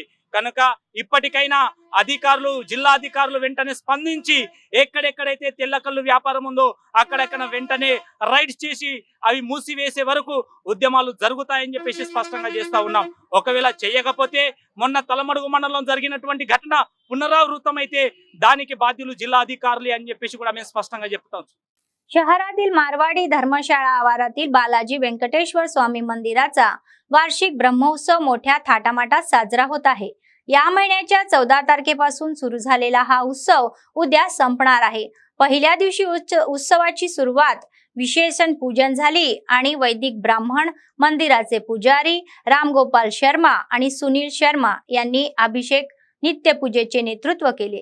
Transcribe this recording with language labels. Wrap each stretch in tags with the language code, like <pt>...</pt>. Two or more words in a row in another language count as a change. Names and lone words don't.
<te>కనుక ఇప్పటికైనా అధికారులు, జిల్లా అధికారులు వెంటనే స్పందించి ఎక్కడెక్కడైతే తెల్లకల్లు వ్యాపారం ఉందో అక్కడెక్కడ వెంటనే రైడ్స్ చేసి అవి మూసివేసే వరకు ఉద్యమాలు జరుగుతాయని చెప్పేసి స్పష్టంగా చేస్తా ఉన్నాం. ఒకవేళ చేయకపోతే మొన్న తలమడుగు మండలంలో జరిగినటువంటి ఘటన పునరావృతమైతే దానికి బాధ్యులు జిల్లా అధికారులు అని చెప్పేసి కూడా మేము స్పష్టంగా చెప్తాం.</te> <mr>शहरातील मारवाडी धर्मशाळा आवारातील बालाजी व्यंकटेश्वर स्वामी मंदिराचा वार्षिक ब्रह्मोत्सव मोठ्या थाटामाटात साजरा होत आहे. या महिन्याच्या 14 तारखेपासून सुरू झालेला हा उत्सव उद्या संपणार आहे. पहिल्या दिवशी उत्सवाची सुरुवात विशेषण पूजन झाली आणि वैदिक ब्राह्मण, मंदिराचे पुजारी रामगोपाल शर्मा आणि सुनील शर्मा यांनी अभिषेक नित्यपूजेचे नेतृत्व केले.</mr>